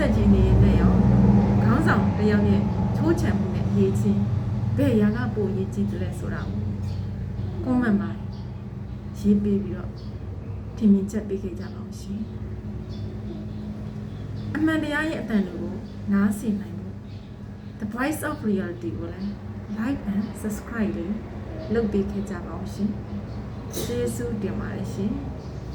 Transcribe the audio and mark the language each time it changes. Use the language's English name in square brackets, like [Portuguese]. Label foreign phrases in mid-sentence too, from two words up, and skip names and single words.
[Burmese] တ်ကြီးနေနဲ့ရောခေါင်းဆောင်တယောက်ရဲ့ချိုးချံမှုနဲ့အရေးချင်းဘယ်ရာကပိုအရေးကြီးတယ်လဲဆိုတာကိုကွန်မန့်မှာရေးပေးပြီးတော့ထင်မြင်ချက်ပေးခဲ့ကြပါဦးရှင်အမှန်တရားရဲ့အတန်တွေကိုနားဆင်နိုင်ဖို့ The Voice of Reality ကိုလည်း [English] like and subscribe [Burmese] လုပ်ပေးခဲ့ကြပါဦးရှင်ကျေးဇူးတင်ပါတယ်ရှင်